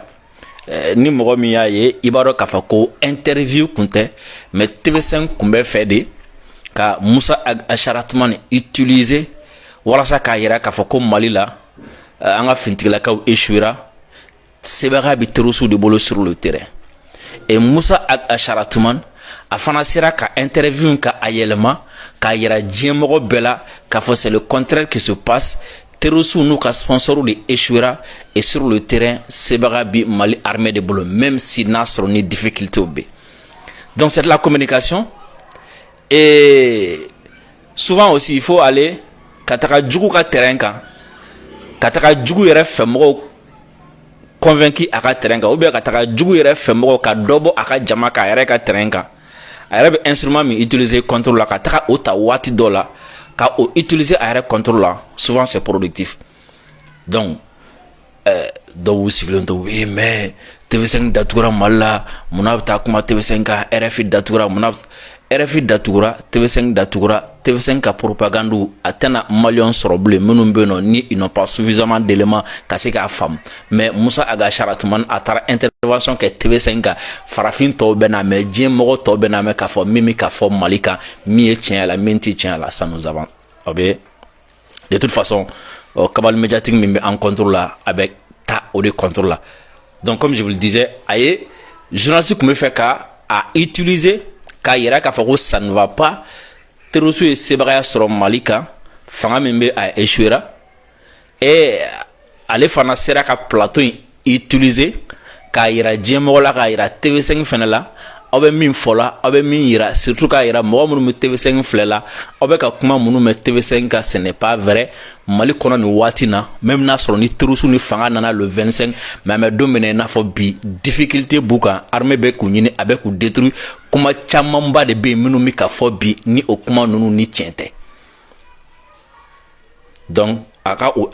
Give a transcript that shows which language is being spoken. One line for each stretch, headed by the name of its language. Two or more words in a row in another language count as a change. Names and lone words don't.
Bambara: ni mɔgɔ min y'a ye i b'a dɔn k'a fɔ ko interview kun tɛ mais TV5 kun bɛ fɛ de ka Musa Asharatuman utiliser walasa k'a yira k'a fɔ ko Mali la an ka finitigilakaw échouera sebaga bɛ terroriste de bolo sur le terrain et Musa Asharatuman a fana sera ka interview ka a yɛlɛma k'a yira diɲɛmɔgɔ bɛɛ la k'a fɔ
French: c'est le contraire qui se passe
Bambara: terroriste n'u ka sponsor de échouera
French: et sur le terrain
Bambara: sebaga bi Mali armée de bolo
French: même si
Bambara: n'a sɔrɔ ni difficulté bɛ.
French: Donc c'est de la communication et souvent aussi il faut aller
Bambara: ka taga jugu ka terrain kan ka taga jugu yɛrɛ fɛ mɔgɔw convaincu a ka terrain kan ou bien ka taga jugu yɛrɛ fɛ mɔgɔw ka dɔ bɔ a ka jama kan a yɛrɛ ka terrain kan a yɛrɛ bɛ instrument min utiliser
French: contre la
Bambara: ka taga o ta waati dɔ la ka o utiliser a yɛrɛ
French: contre la souvent c'est productif.
Bambara: Donc dɔw sigilen to
French: oui mais
Bambara: TV5 datugura Mali la munna bɛ taa kuma TV5 kan RFI datugura munna RFI datugura TV5 datugura TV5 ka propagande a tɛna maliyɛn sɔrɔ bilen minnu bɛ yen nɔ ni
French: ils n'ont pas suffisamment d'éléments
Bambara: ka se k'a faamu mais Musa Asharatuman a taara intervention kɛ TV5 kan farafin tɔw bɛ na mais diɲɛmɔgɔ tɔw bɛ na mɛn k'a fɔ min bɛ ka fɔ Mali kan min ye tiɲɛ la min tɛ tiɲɛ la
French: ça nous avance
Bambara: a bɛ
French: de toute façon cabale médiatique
Bambara: min bɛ an
French: contre la
Bambara: a bɛ taa o de
French: contre la. Donc comme je vous le disais
Bambara: a ye journaliste tun bɛ fɛ ka a utiliser k'a yira k'a fɔ ko
French: ça ne va pas
Bambara: terroristes ye sebagaya sɔrɔ Mali kan fanga min bɛ a échouera et ale fana sera ka plateau in utiliser k'a yira diɲɛmɔgɔ la k'a yira TV5 fana la aw bɛ min fɔ la aw bɛ min yira surtout k'a yira mɔgɔ minnu bɛ TV5 filɛ la aw bɛ ka kuma minnu mɛn TV5 kan
French: ce n'est pas vrai
Bambara: Mali kɔnɔ nin waati na même n'a sɔrɔ ni terroristes ni fanga nana le 25 mais an bɛ don min na i n'a fɔ bi difficulté b'u kan armée bɛ k'u ɲini a bɛ k'u détruire kuma camanba de bɛ yen minnu bɛ ka fɔ bi ni o kuma ninnu ni tiɲɛ tɛ donc a ka o